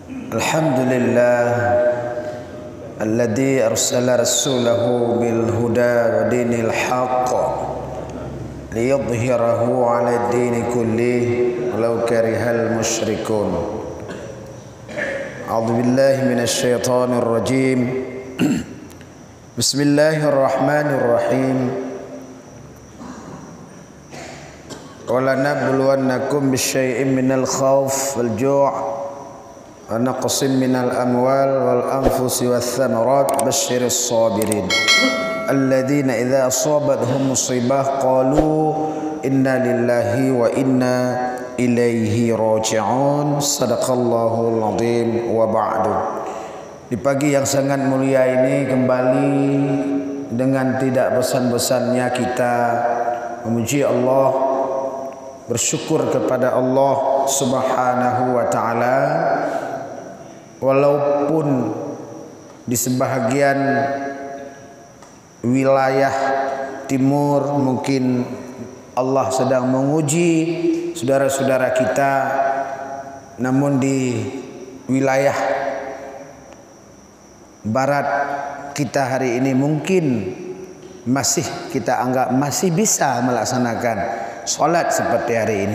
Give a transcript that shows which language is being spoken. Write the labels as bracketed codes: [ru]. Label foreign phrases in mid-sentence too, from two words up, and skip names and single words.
[ar] الحمد لله الذي أرسل رسوله بالهدى ودين الحق ليظهره على الدين كله ولو كره المشركون. أعوذ بالله من الشيطان الرجيم. Bismillahirrahmanirrahim. ولنبلونكم بشيء من الخوف والجوع ونقص من الأموال والأنفس والثمرات بشر الصابرين الذين إذا أصابتهم مصيبة قالوا إنا لله وإنا إليه راجعون. صدق الله العظيم وبعد. [id] Di pagi yang sangat mulia ini kembali dengan tidak bosan-bosannya kita memuji Allah, bersyukur kepada Allah [ar] سبحانه وتعالى, [id] walaupun di sebahagian wilayah timur mungkin Allah sedang menguji saudara-saudara kita, namun di wilayah barat kita hari ini mungkin masih kita anggap masih bisa melaksanakan solat seperti hari ini.